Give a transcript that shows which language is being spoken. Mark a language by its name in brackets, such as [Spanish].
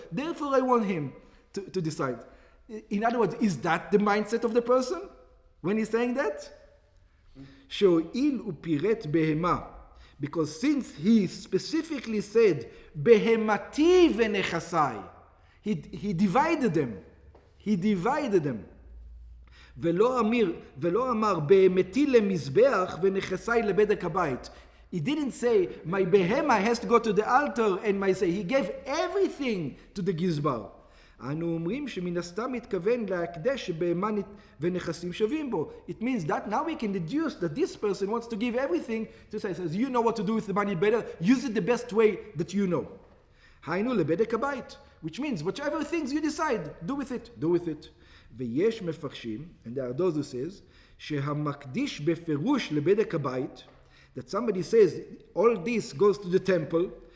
[English] Therefore, I want him to decide. In other words, is that the mindset of the person when he's saying that? [Hebrew] שהואיל ופירט בהמה, [English] because since he specifically said, [Hebrew] בהמתי ונכסי, [English] he divided them. He divided them. [Hebrew] ולא אמר, בהמתי למזבח ונכסי לבדק הבית. [English] He didn't say, my behema has to go to the altar and my say. He gave everything to the gizbar. [Hebrew] אנו אומרים שמן הסתם מתכוון להקדש שבהמה ונכסים שווים בו. [English] It means that now we can deduce that this person wants to give everything to say, says, you know what to do with the money better, use it the best way that you know. [Hebrew] היינו לבדק הבית, [English] which means whichever things you decide, do with it. [Hebrew] ויש מפרשים, [English] and there are those who says, [Hebrew] שהמקדיש בפירוש לבדק הבית, [English] that somebody says, all this goes to the temple,